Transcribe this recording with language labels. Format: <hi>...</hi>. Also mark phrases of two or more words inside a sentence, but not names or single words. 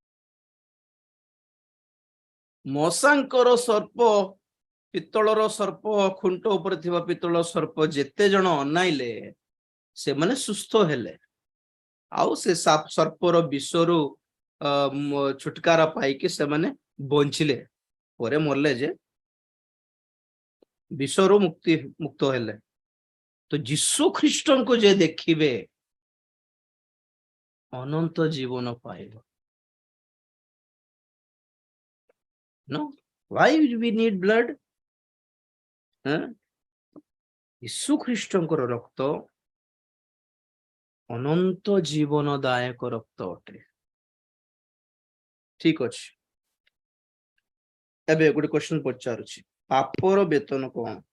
<or>ମଶାଙ୍କର ସର୍ପ, ପିତ୍ତଳର ସର୍ପ, ଖୁଣ୍ଟ ଉପରେ ଥିବା ପିତ୍ତଳ ସର୍ପ ଯେତେ ଜଣ ଅନାଇଲେ ସେମାନେ ସୁସ୍ଥ ହେଲେ, ଆଉ ସେ ସର୍ପର ବିଷରୁ ଛୁଟକାରା ପାଇକି ସେମାନେ ବଞ୍ଚିଲେ। ପରେ ମରିଲେ ଯେ ବିଷରୁ ମୁକ୍ତ ହେଲେ। ତ ଯୀଶୁ ଖ୍ରୀଷ୍ଟଙ୍କୁ ଯେ ଦେଖିବେ ଅନନ୍ତ ଜୀବନ ପାଇବ।</or> <en>No, why we need blood?</en> <or>ଯୀଶୁ ଖ୍ରୀଷ୍ଟଙ୍କର ରକ୍ତ ଅନନ୍ତ ଜୀବନଦାୟକ ରକ୍ତ ଅଟେ। ଠିକ ଅଛି, ଏବେ ଗୋଟେ କ୍ୱେଶ୍ଚନ ପଚାରୁଛି, ପାପର ବେତନ କଣ?</or>